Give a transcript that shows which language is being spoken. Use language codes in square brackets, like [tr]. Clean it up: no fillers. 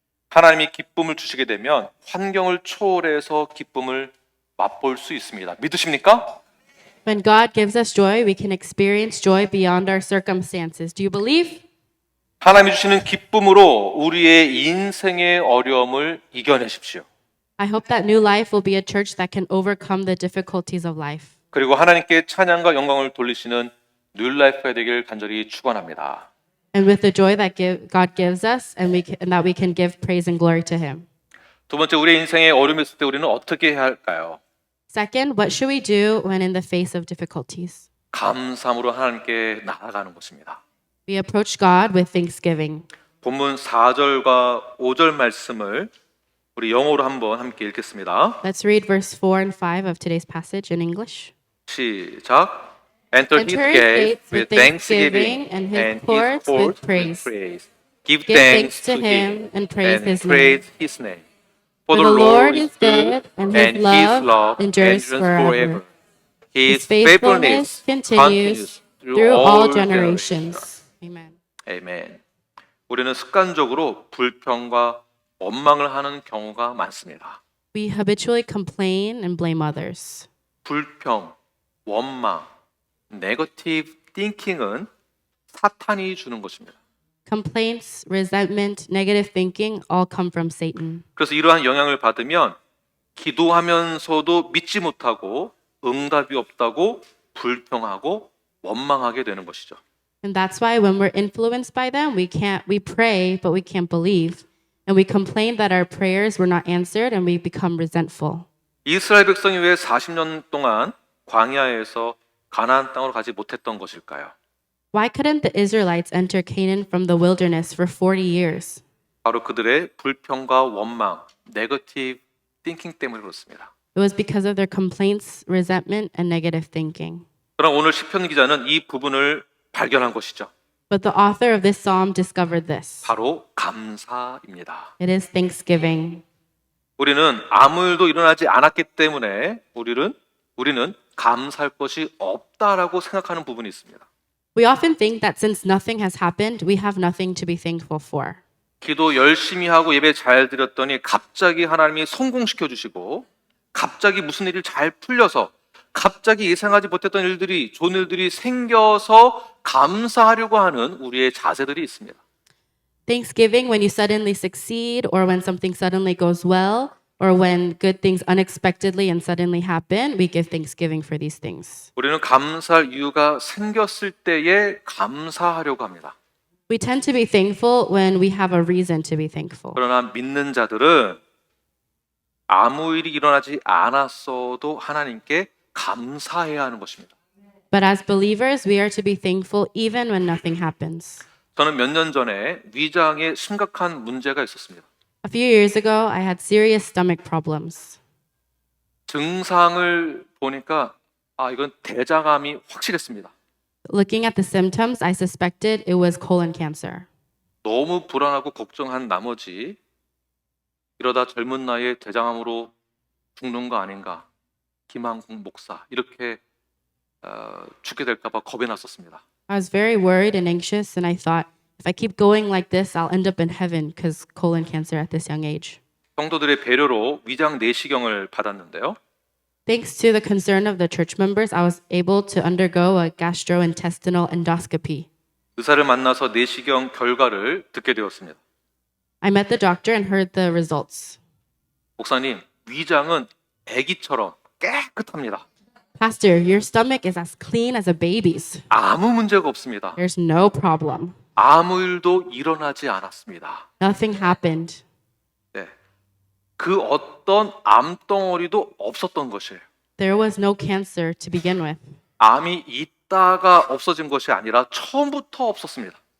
[ko] 하나님이 기쁨을 주시게 되면 환경을 초월해서 기쁨을 맛볼 수 있습니다. 믿으십니까? [en] When God gives us joy, we can experience joy beyond our circumstances. Do you believe? [ko] 하나님이 주시는 기쁨으로 우리의 인생의 어려움을 이겨내십시오. [en] I hope that New Life will be a church that can overcome the difficulties of life. [ko] 그리고 하나님께 찬양과 영광을 돌리시는 뉴라이프가 되길 간절히 축원합니다. [en] And with the joy that God gives us and that we can give praise and glory to Him. [ko] 두 번째, 우리의 인생에 어려움이 있을 때 우리는 어떻게 해야 할까요? [en] Second, what should we do when in the face of difficulties? [ko] 감사함으로 하나님께 나아가는 것입니다. [en] We approach God with thanksgiving. [ko] 본문 4절과 5절 말씀을 우리 영어로 한번 함께 읽겠습니다. [en] Let's read verse 4 and 5 of today's passage in English. [ko] 시작. [en] Enter his gates with thanksgiving and his courts with praise. Give thanks to him and praise his name. For the Lord is good and his love endures forever. His faithfulness continues through all generations. Amen. [ko] 아멘. 우리는 습관적으로 불평과 원망을 하는 경우가 많습니다. [en] We habitually complain and blame others. [ko] 불평, 원망, 네거티브 띵킹은 사탄이 주는 것입니다. [en] Complaints, resentment, negative thinking all come from Satan. [ko] 그래서 이러한 영향을 받으면 기도하면서도 믿지 못하고 응답이 없다고 불평하고 원망하게 되는 것이죠. [en] And that's why when we're influenced by them, we pray, but we can't believe. And we complain that our prayers were not answered and we become resentful. [ko] 이스라엘 백성이 왜 40년 동안 광야에서 가나안 땅으로 가지 못했던 것일까요? [en] Why couldn't the Israelites enter Canaan from the wilderness for 40 years? [ko] 바로 그들의 불평과 원망, 네거티브 thinking 때문에 그렇습니다. [en] It was because of their complaints, resentment, and negative thinking. [ko] 그러나 오늘 시편 기자는 이 부분을 발견한 것이죠. [en] But the author of this psalm discovered this. [ko] 바로 감사입니다. [en] It is thanksgiving. [ko] 우리는 아무 일도 일어나지 않았기 때문에 우리는 감사할 것이 없다라고 생각하는 부분이 있습니다. [en] We often think that since nothing has happened, we have nothing to be thankful for. [ko] 기도 열심히 하고 예배 잘 드렸더니 갑자기 하나님이 성공시켜 주시고 갑자기 무슨 일이 잘 풀려서 갑자기 예상하지 못했던 일들이 좋은 일들이 생겨서 감사하려고 하는 우리의 자세들이 있습니다. [en] Thanksgiving when you suddenly succeed or when something suddenly goes well or when good things unexpectedly and suddenly happen, we give thanksgiving for these things. [ko] 우리는 감사할 이유가 생겼을 때에 감사하려고 합니다. [en] We tend to be thankful when we have a reason to be thankful. [ko] 그러나 믿는 자들은 아무 일이 일어나지 않았어도 하나님께 감사해야 하는 것입니다. [en] But as believers, we are to be thankful even when nothing happens. [ko] 저는 몇 년 전에 위장에 심각한 문제가 있었습니다. [en] A few years ago, I had serious stomach problems. [ko] 증상을 보니까 이건 대장암이 확실했습니다. [en] Looking at the symptoms, I suspected it was colon cancer. [ko] 너무 불안하고 걱정한 나머지 이러다 젊은 나이에 대장암으로 죽는 거 아닌가? 김한국 목사 이렇게 죽게 될까 봐 겁이 났었습니다. [en] I was very worried and anxious, and I thought, if I keep going like this, I'll end up in heaven because colon cancer at this young age. [ko] 성도들의 배려로 위장 내시경을 받았는데요. [en] Thanks to the concern of the church members, I was able to undergo a gastrointestinal endoscopy. [ko] 의사를 만나서 내시경 결과를 듣게 되었습니다. [en] I met the doctor and heard the results. [ko] 목사님, 위장은 아기처럼 깨끗합니다. [en] Pastor, your stomach is as clean as a baby's. [ko] 아무 문제가 없습니다. [en] There's no problem. [ko] 아무 일도 일어나지 않았습니다. [en] Nothing happened. [ko] 네. 그 어떤 암덩어리도 없었던 것이에요. [en] There was no cancer to begin with. [ko] 암이 있다가 없어진 것이 아니라 처음부터 없었습니다.